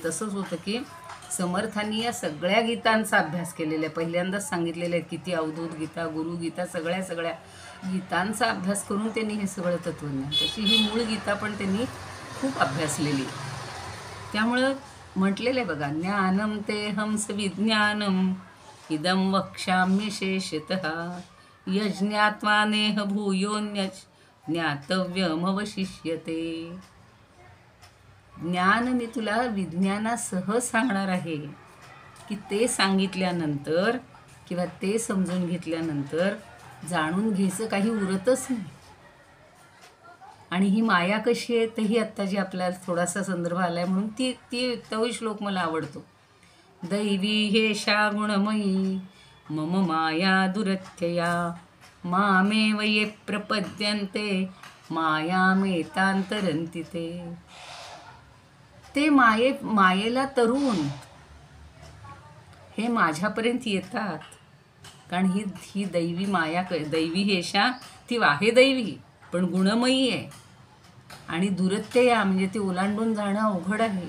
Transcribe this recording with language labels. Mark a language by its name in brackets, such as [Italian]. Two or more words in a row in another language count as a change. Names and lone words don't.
[Marathi] तसंच होतं की समर्थांनी या सगळ्या गीतांचा अभ्यास केलेला आहे. पहिल्यांदाच सांगितलेलं आहे, किती अवधूत गीता, गुरुगीता, सगळ्या गीतांचा अभ्यास करून त्यांनी हे सगळं तत्त्वज्ञान, तशी ही मूळ गीता पण त्यांनी खूप अभ्यासलेली. त्यामुळं म्हटलेलं आहे बघा, [Sanskrit] ज्ञानम ते हंस विज्ञानम इदं वक्ष्याम्य शेषतः यज्ञात्वा नेह भूयोन्यच ज्ञातव्यमवशिष्यते. [Marathi] ज्ञान मी तुला विज्ञानासह सांगणार आहे की ते सांगितल्यानंतर किंवा ते समजून घेतल्यानंतर जाणून घ्यायचं काही उरतच नाही. आणि ही माया कशी आहे तेही आत्ता जी आपल्याला थोडासा संदर्भ आला आहे म्हणून तोही श्लोक मला आवडतो. [Sanskrit] दैवी हेषा गुणमयी मम माया दुरत्यया मामेव ये प्रपद्यन्ते मायामेतांतरन्ति ते [Marathi] मायेला तरुण हे माझ्यापर्यंत येतात. कारण ही दैवी माया, [Sanskrit] दैवी हेषा [Marathi] ती आहे दैवी पण गुणमयी आहे. आणि दुरत्यया म्हणजे ती ओलांडून जाणं अवघड आहे.